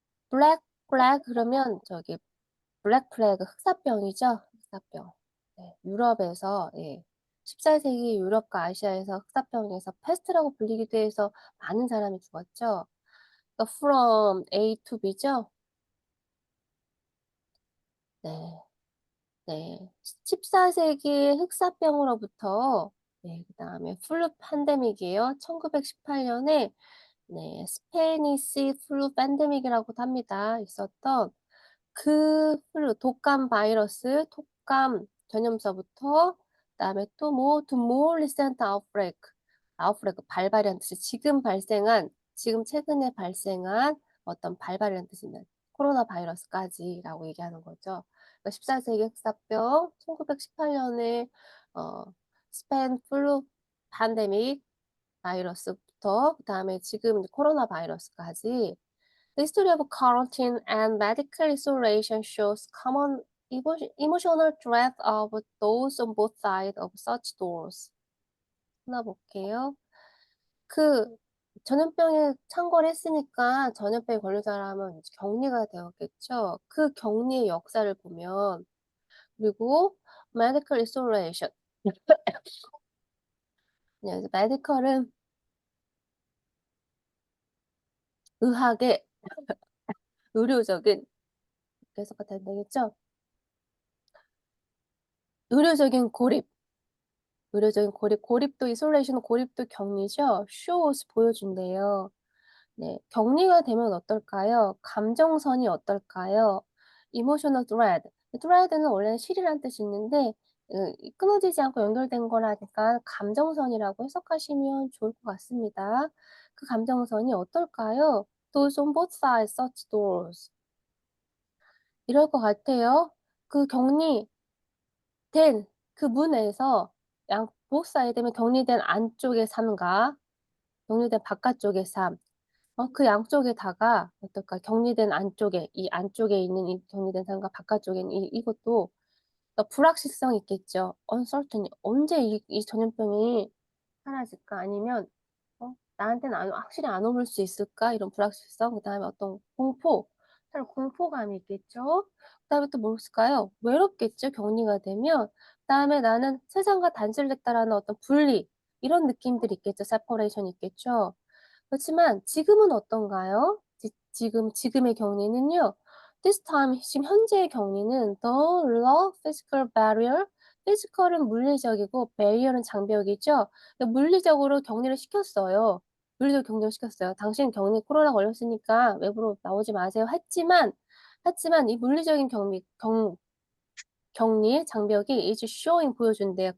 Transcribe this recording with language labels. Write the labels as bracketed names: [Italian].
[Korean] 블랙 플래그 그러면 저기 블랙 플래그 흑사병이죠. 흑사병. 네, 유럽에서 14세기 유럽과 아시아에서 흑사병에서 패스트라고 불리기도 해서 많은 사람이 죽었죠. 그러니까 from A to B죠. 네. 네. 14세기 흑사병으로부터 그다음에 플루 팬데믹이에요. 1918 년에 스페니시 플루 팬데믹이라고도 합니다. 있었던 그 독감 바이러스, 독감 전염서부터 그다음에 또 뭐 [English] to more recent outbreak [Korean] 발발이라는 뜻이 지금 최근에 발생한 어떤 발발이라는 뜻입니다. 코로나 바이러스까지라고 얘기하는 거죠. 그러니까 14세기 흑사병, 1918 년에 스페인 플루 팬데믹 바이러스부터 그다음에 지금 이제 코로나 바이러스까지 [English] The history of quarantine and medical isolation shows common emotional threat of those on both sides of such doors. [Korean] 하나 볼게요. 그 전염병에 창궐 했으니까 전염병에 걸린 사람은 이제 격리가 되었겠죠. 그 격리의 역사를 보면 그리고 medical isolation. 네, medical은 의학의 의료적인 해석가 되면 되겠죠. 의료적인 고립, 의료적인 고립, 고립도 isolation 고립도 격리죠. shows 보여준대요. 네, 격리가 되면 어떨까요? 감정선이 어떨까요? emotional thread. thread는 원래는 실이란 뜻이 있는데 끊어지지 않고 연결된 거라니까 감정선이라고 해석하시면 좋을 것 같습니다. 그 감정선이 어떨까요? [English] Those on both sides such doors. [Korean] 이럴 것 같아요. 그 격리된 그 문에서 both side 되면 격리된 안쪽의 삶과 격리된 바깥쪽의 삶. 그 양쪽에다가 어떨까? 격리된 안쪽에 이 안쪽에 있는 이 격리된 삶과 바깥쪽에 있는 이것도 불확실성이 있겠죠. uncertainty 언제 이 전염병이 사라질까? 아니면 나한테는 확실히 안 올 수 있을까? 이런 불확실성, 그다음에 어떤 공포, 사실 공포감이 있겠죠. 그다음에 또 뭐 있을까요? 외롭겠죠, 격리가 되면. 그다음에 나는 세상과 단절됐다라는 어떤 분리, 이런 느낌들이 있겠죠. separation 있겠죠. 그렇지만 지금은 어떤가요? 지금의 격리는요. [English] This time [Korean] 지금 현재의 격리는 [English] the law physical barrier. [Korean] physical은 물리적이고 barrier은 장벽이죠. 물리적으로 격리를 시켰어요. 물리적으로 격리를 시켰어요. 당신 격리 코로나 걸렸으니까 외부로 나오지 마세요. 했지만 이 물리적인 격리 장벽이 [English] is showing [Korean] 보여준대요.